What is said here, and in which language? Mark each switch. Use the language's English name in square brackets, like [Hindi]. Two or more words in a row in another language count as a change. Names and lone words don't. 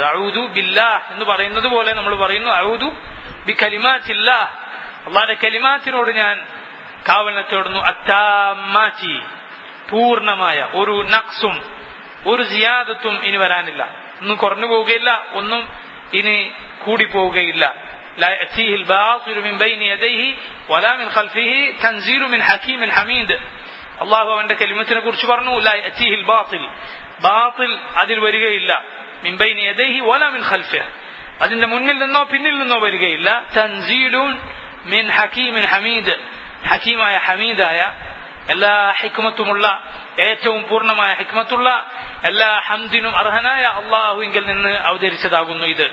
[Arabic] أعوذ بالله [Malayalam] എന്ന് പറയുന്നത് പോലെ നമ്മൾ പറയുന്നു [Arabic] أعوذ بكلمات الله, [Malayalam] അള്ളാഹിന്റെ കലിമാത്തിനോട് ഞാൻ കാവലിനെ തേടുന്നു. അത്താമാറ്റി, പൂർണ്ണമായ, ഒരു നഖ്സും ഒരു സിയാദത്തും ഇനി വരാനില്ല, ഒന്നും കുറഞ്ഞു പോവുകയില്ല, ഒന്നും ഇനി കൂടി പോവുകയില്ല. [Arabic] لا يأتيه الباطل من بين يديه ولا من خلفه تنزيل من حكيم حميد. [Malayalam] അള്ളാഹു അവന്റെ കലിമത്തിനെ കുറിച്ച് പറഞ്ഞു [Arabic] لا يأتيه الباطل, [Malayalam] ബാത്തിൽ അതിൽ വരികയില്ല, [Arabic] من بين يديه ولا من خلفه, [Malayalam] അതിന്റെ മുന്നിൽ നിന്നോ പിന്നിൽ നിന്നോ വരികയില്ല. [Arabic] تنزيل من حكيم حميد, [Malayalam] ഹക്കീമായ ഹമീദായ, എല്ലാ ഹിക്മത്തുമുള്ള, ഏറ്റവും പൂർണ്ണമായ ഹിക്മത്തുള്ള, എല്ലാ ഹംദിനും അർഹനായ അള്ളാഹുവിങ്കിൽ നിന്ന് അവതരിച്ചതാകുന്നു ഇത്.